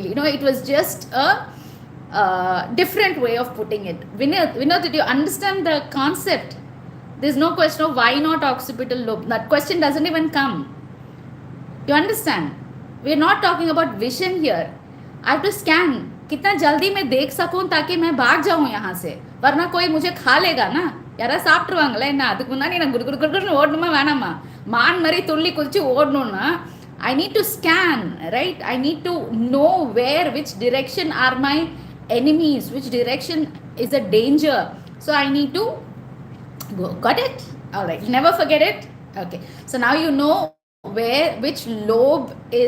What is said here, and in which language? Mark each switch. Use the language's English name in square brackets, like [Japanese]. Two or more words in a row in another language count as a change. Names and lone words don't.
[English] You know, it was just a different way of putting it. Vinod, did you understand the concept? There's no question of why not occipital lobe. That question doesn't even come. You understand? We're not talking about vision here. I have to scan. [Hindi] कितना जल्दी मैं देख सकूं ताकि मैं भाग जाऊं यहाँ से, वरना कोई मुझे खा लेगा ना. [Tamil] யாரா சாப்பிட்டுருவாங்களே என்ன, அதுக்கு முன்னாடி நான் குடு குடு குடுன்னு ஓடணுமா வேணாமா, மான் மாதிரி துள்ளி குதிச்சு ஓடணும்னா [English] I need to scan, right? I need to know where, which direction are my enemies, which direction is a danger. So I need to go. Got it? All right. Never forget it. Okay. So now you know which lobe is.